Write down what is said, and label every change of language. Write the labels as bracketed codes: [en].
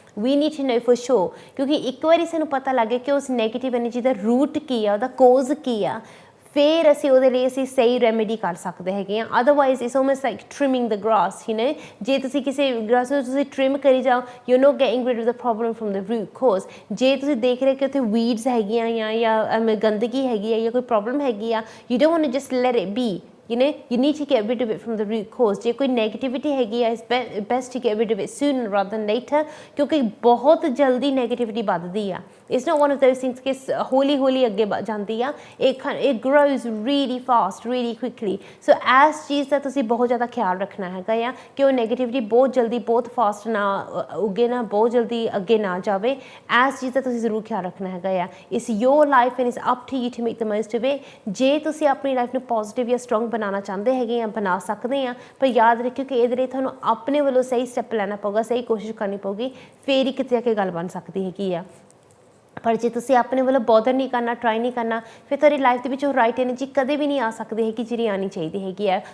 [en] ਵੀ need to know for sure, [pa] ਕਿਉਂਕਿ ਇੱਕ ਵਾਰੀ ਸਾਨੂੰ ਪਤਾ ਲੱਗ ਗਿਆ ਕਿ ਉਸ ਨੈਗੇਟਿਵ ਐਨਰਜੀ ਦਾ ਰੂਟ ਕੀ ਆ, ਉਹਦਾ ਕੋਜ਼ ਕੀ ਆ, ਫਿਰ ਅਸੀਂ ਉਹਦੇ ਲਈ ਅਸੀਂ ਸਹੀ ਰੈਮੇਡੀ ਕਰ ਸਕਦੇ ਹੈਗੇ ਹਾਂ। [en] Otherwise it's almost like trimming the grass. [pa] ਜੇ ਤੁਸੀਂ ਕਿਸੇ ਗ੍ਰਾਸ ਨੂੰ ਤੁਸੀਂ ਟ੍ਰਿਮ ਕਰੀ ਜਾਓ, [en] You not getting rid of the problem from the root cause. [pa] ਜੇ ਤੁਸੀਂ ਦੇਖ ਰਹੇ ਕਿ ਉੱਥੇ ਵੀਡਸ ਹੈਗੀਆਂ ਜਾਂ ਗੰਦਗੀ ਹੈਗੀ ਆ ਜਾਂ ਕੋਈ ਪ੍ਰੋਬਲਮ ਹੈਗੀ ਆ, [en] You don't want to just let it be. You need to get rid of it from the root cause. [pa] ਜੇ ਕੋਈ ਨੈਗੇਟਿਵਿਟੀ ਹੈਗੀ ਆ, [en] it's best to get rid of it sooner rather than later, [pa] ਕਿਉਂਕਿ ਬਹੁਤ ਜਲਦੀ negativity ਵੱਧਦੀ ਆ। [en] It's not one of those things [pa] ਕਿ ਹੌਲੀ ਅੱਗੇ ਜਾਂਦੀ ਆ। [en] It grows really fast, really quickly. [pa] So ਇਸ ਚੀਜ਼ ਦਾ ਤੁਸੀਂ ਬਹੁਤ ਜ਼ਿਆਦਾ ਖਿਆਲ ਰੱਖਣਾ ਹੈਗਾ ਆ ਕਿ ਉਹ ਨੈਗੇਟਿਵਿਟੀ ਬਹੁਤ ਜਲਦੀ ਬਹੁਤ ਫਾਸਟ ਨਾ ਉੱਗੇ, ਨਾ ਬਹੁਤ ਜਲਦੀ ਅੱਗੇ ਨਾ ਜਾਵੇ। ਇਸ ਚੀਜ਼ ਦਾ ਤੁਸੀਂ ਜ਼ਰੂਰ ਖਿਆਲ ਰੱਖਣਾ ਹੈਗਾ ਆ। [en] It's your life and it's up to you to make the most of it. [pa] ਜੇ ਤੁਸੀਂ ਆਪਣੀ ਲਾਈਫ ਨੂੰ ਪੋਜ਼ੀਟਿਵ ਜਾਂ ਸਟਰੋਂਗ ਬਣਾਉਣਾ ਚਾਹੁੰਦੇ ਹੈਗੇ ਆ, ਬਣਾ ਸਕਦੇ ਆ, ਪਰ ਯਾਦ ਰੱਖਿਓ ਕਿ ਇਹਦੇ ਲਈ ਤੁਹਾਨੂੰ ਆਪਣੇ ਵੱਲੋਂ ਸਹੀ ਸਟੈਪ ਲੈਣਾ ਪਊਗਾ, ਸਹੀ ਕੋਸ਼ਿਸ਼ ਕਰਨੀ ਪਊਗੀ, ਫਿਰ ਹੀ ਕਿਤੇ ਆ ਕੇ ਗੱਲ ਬਣ ਸਕਦੀ ਹੈਗੀ ਆ। ਪਰ ਜੇ ਤੁਸੀਂ ਆਪਣੇ ਵੱਲੋਂ ਬੋਦਰ ਨਹੀਂ ਕਰਨਾ, ਟਰਾਈ ਨਹੀਂ ਕਰਨਾ, ਫਿਰ ਤੁਹਾਡੀ ਲਾਈਫ ਦੇ ਵਿੱਚ ਉਹ ਰਾਈਟ ਐਨਰਜੀ ਕਦੇ ਵੀ ਨਹੀਂ ਆ ਸਕਦੀ ਹੈਗੀ ਜਿਹੜੀ ਆਉਣੀ ਚਾਹੀਦੀ ਹੈਗੀ ਆ।